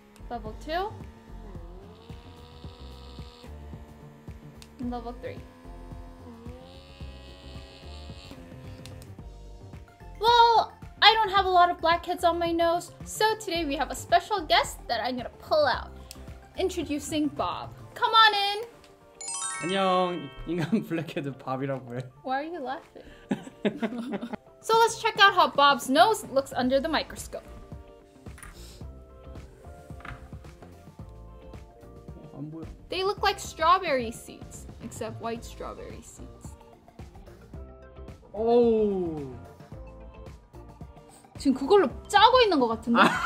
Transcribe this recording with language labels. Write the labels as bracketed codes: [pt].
[en] Level 2, and level 3. Well, I don't have a lot of blackheads on my nose, so today we have a special guest that I'm gonna pull out. Introducing Bob. Come on in. [ko] 안녕, 인간 블랙헤드 밥이라고 해. [en] Why are you laughing? So let's check out how Bob's nose looks under the microscope. They look like strawberry seeds, except white strawberry seeds. [ko] 오. 지금 그걸로 짜고 있는 것 같은데?